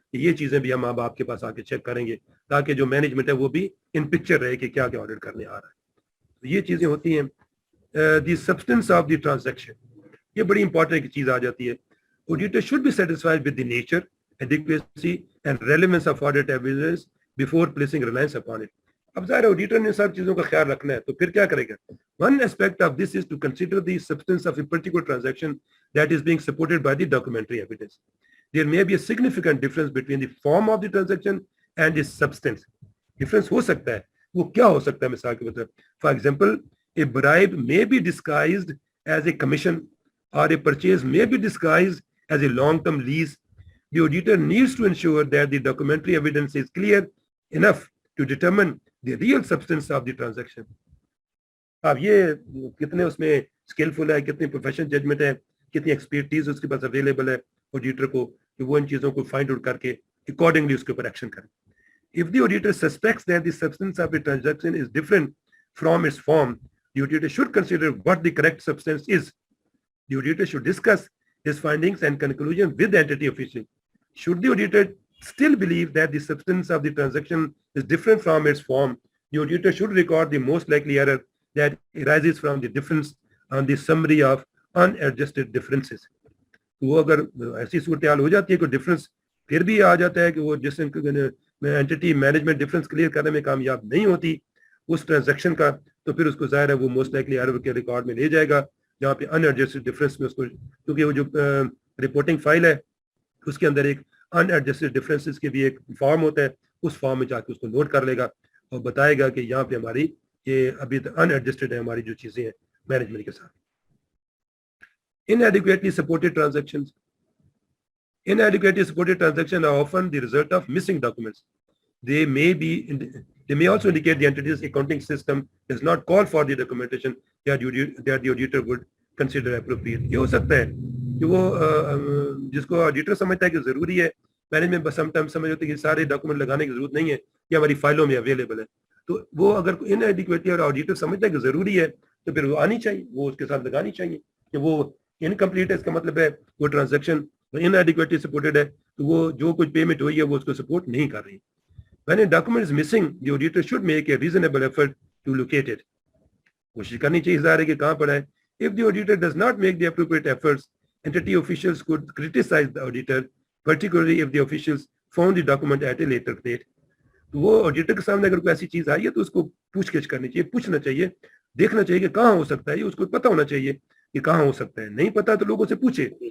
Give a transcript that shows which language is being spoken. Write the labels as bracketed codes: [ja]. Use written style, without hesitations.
[hi] ये चीजें भी हम अब आपके पास आके चेक करेंगे, ताकि जो मैनेजमेंट है वो भी इन पिक्चर रहे कि क्या क्या ऑडिट करने आ रहा है. तो ये चीजें होती हैं. [en] the substance of the transaction, [hi] ये बड़ी इंपॉर्टेंट चीज आ जाती है. [en] Auditor should be satisfied with the nature, adequacy and relevance of audit evidence before placing reliance upon it. [hi] अब ज़ाहिर ऑडिटर ने सब चीजों का ख्याल रखना है, तो फिर क्या करेगा? [en] One aspect of this is to consider the substance of a particular transaction that is being supported by the documentary evidence. There may be a significant difference between the form of the transaction and its substance. [hi] Difference हो सकता है, वो क्या हो सकता है? मिसाल के तौर पर, [en] for example, a bribe may be disguised as a commission, or a purchase may be disguised as a long-term lease. The auditor needs to ensure that the documentary evidence is clear enough to determine the real substance of the transaction. [hi] अब ये कितने उसमें skilful है, कितनी professional judgement है, कितनी expertise उसके पास available है ऑडिटर को, कि वो इन चीजों को फाइंड आउट करके अकॉर्डिंगली उसके ऊपर एक्शन करें. [en] If the auditor suspects that the substance of a transaction is different from its form, the auditor should consider what the correct substance is. The auditor should discuss his findings and conclusion with the entity official. Should the auditor still believe that the substance of the transaction is different from its form, the auditor should record the most likely error that arises from the difference on the summary of unadjusted differences. [hi] वो अगर ऐसी सूरत हाल हो जाती है कि difference फिर भी आ जाता है कि वो जिस एंटिटी मैनेजमेंट डिफरेंस क्लियर करने में कामयाब नहीं होती उस ट्रांजैक्शन का, तो फिर उसको जाहिर है वो मोस्ट लाइकली एरर के रिकॉर्ड में ले जाएगा, जहाँ पे अनएडजस्टेड डिफरेंस में उसको, क्योंकि वो जो रिपोर्टिंग फाइल है उसके अंदर एक अनएडजस्टेड डिफरेंसेस के भी एक फॉर्म होता है, उस फॉर्म में जाके उसको नोट कर लेगा और बताएगा कि यहाँ पे हमारी ये अभी तक अनएडजस्टेड है हमारी जो चीजें हैं मैनेजमेंट के साथ. [en] Inadequately supported transactions. Inadequately supported transactions are often the result of missing documents. They may also indicate the entity's accounting system does not call for the documentation that the auditor would consider appropriate. [hi] ये हो सकता है कि वो जिसको auditor समझता है कि जरूरी है, मैनेजमेंट बस समटाइम समझ होती है कि सारे डॉक्यूमेंट लगाने की जरूरत नहीं है, ये हमारी फाइलों में अवेलेबल है, तो वो अगर इनएडिक्वेटली और ऑडिटर समझता है कि जरूरी है तो फिर वो आनी चाहिए, वो उसके साथ लगानी चाहिए. कि वो इनकम्प्लीट है इसका मतलब है वो ट्रांजैक्शन इनएडिक्वेटली सपोर्टेड है, तो वो जो कुछ पेमेंट हुई है वो उसको सपोर्ट नहीं कर रही. [en] When a document is missing, the auditor should make a reasonable effort to locate it. [hi] कोशिश करनी चाहिए ज़ाहिर है कि कहाँ पड़ा है. [en] If the auditor does not make the appropriate efforts, entity officials could criticize the auditor, particularly if the officials found the document at a later date. [hi] तो वो ऑडिटर के सामने अगर कोई ऐसी चीज आई है तो उसको पूछगिछ करनी चाहिए, पूछना चाहिए, देखना चाहिए कि कहाँ हो सकता है, ये उसको पता होना चाहिए कि कहाँ हो सकता है. नहीं पता तो लोगों से पूछे.